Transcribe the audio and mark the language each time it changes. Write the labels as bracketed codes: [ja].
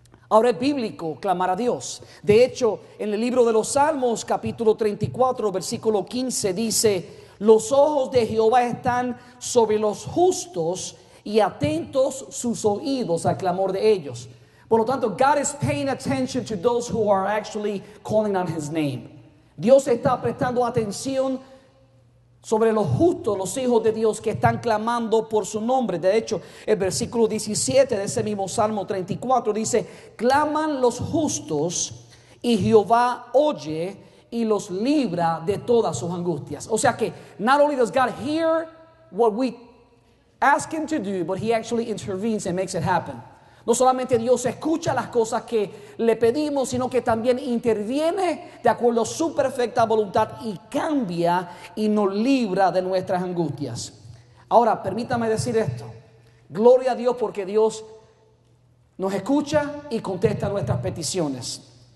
[es] Ahora, es bíblico clamar a Dios. De hecho, en el libro de los Salmos, capítulo 34, versículo 15, dice: los ojos de Jehová están sobre los justos y atentos sus oídos al clamor de ellos. Por lo tanto, [en] God is paying attention to those who are actually calling on His name. [es] Dios está prestando atención sobre los justos, los hijos de Dios que están clamando por su nombre. De hecho, el versículo 17 de ese mismo Salmo 34 dice: claman los justos y Jehová oye y los libra de todas sus angustias. O sea que [en] not only does God hear what we ask Him to do, but He actually intervenes and makes it happen. [es] No solamente Dios escucha las cosas que le pedimos, sino que también interviene de acuerdo a su perfecta voluntad y cambia y nos libra de nuestras angustias. Ahora, permítame decir esto. Gloria a Dios porque Dios nos escucha y contesta nuestras peticiones.